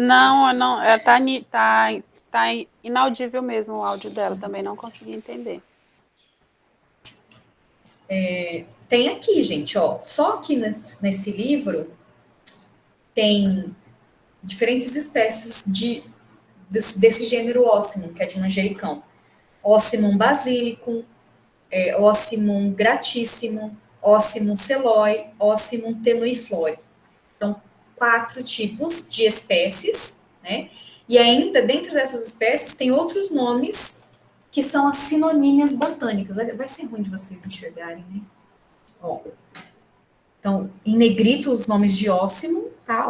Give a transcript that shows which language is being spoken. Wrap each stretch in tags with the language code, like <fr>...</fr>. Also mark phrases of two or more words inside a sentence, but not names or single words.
<pt>Não, tá inaudível mesmo o áudio dela, também não consegui entender. Tem aqui, gente, ó. Só que nesse livro tem diferentes espécies desse gênero Ocimum, que é de manjericão. Ocimum basilicum, Ocimum gratíssimo, Ocimum celoi, Ocimum tenuiflore. Então, 4 tipos de espécies, né? E ainda, dentro dessas espécies, tem outros nomes que são as sinonímias botânicas. Vai ser ruim de vocês enxergarem, né? Ó. Então, em negrito, os nomes de ósimo, tá?</pt>